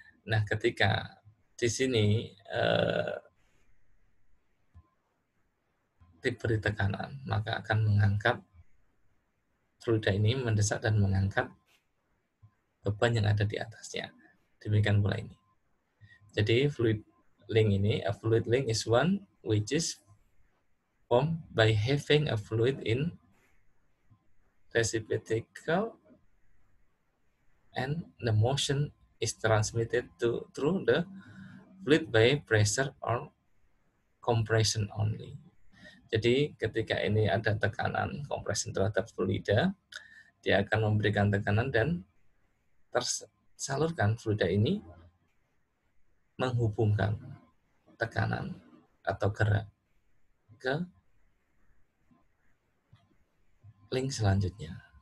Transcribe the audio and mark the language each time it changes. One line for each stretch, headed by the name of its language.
Indonesian: Nah ketika di sini diberi tekanan, maka akan mengangkat fluida ini, mendesak dan mengangkat beban yang ada di atasnya. Demikian pula ini. Jadi fluid link ini,
English: a fluid link is one which is formed by having a fluid in reciprocal and the motion is transmitted through the fluid by pressure or compression only.
Indonesian: Jadi ketika ini ada tekanan kompresi terhadap fluida, dia akan memberikan tekanan dan tersalurkan fluida ini menghubungkan tekanan atau gerak ke link selanjutnya.